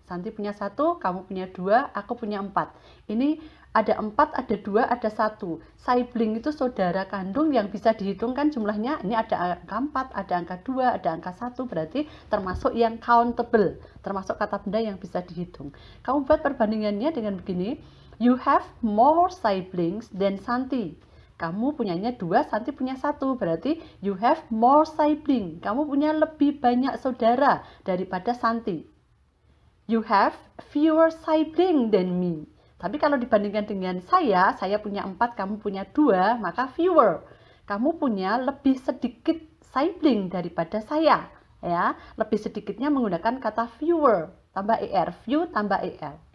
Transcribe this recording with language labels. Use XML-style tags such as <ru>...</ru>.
<id>Santi punya 1, kamu punya 2, aku punya 4. Ini ada 4, ada 2, ada 1. Sibling itu saudara kandung yang bisa dihitungkan jumlahnya. Ini ada angka 4, ada angka 2, ada angka 1. Berarti termasuk yang countable. Termasuk kata benda yang bisa dihitung. Kamu buat perbandingannya dengan begini.</id> <en>You have more siblings than Santi.</en> <id>Kamu punyanya 2, Santi punya 1. Berarti</id> <en>you have more sibling.</en> <id>Kamu punya lebih banyak saudara daripada Santi.</id> <en>You have fewer sibling than me.</en> <id>Tapi kalau dibandingkan dengan saya punya 4, kamu punya 2, maka fewer. Kamu punya lebih sedikit sibling daripada saya. Ya, lebih sedikitnya menggunakan kata fewer, tambah er, few tambah er.</id>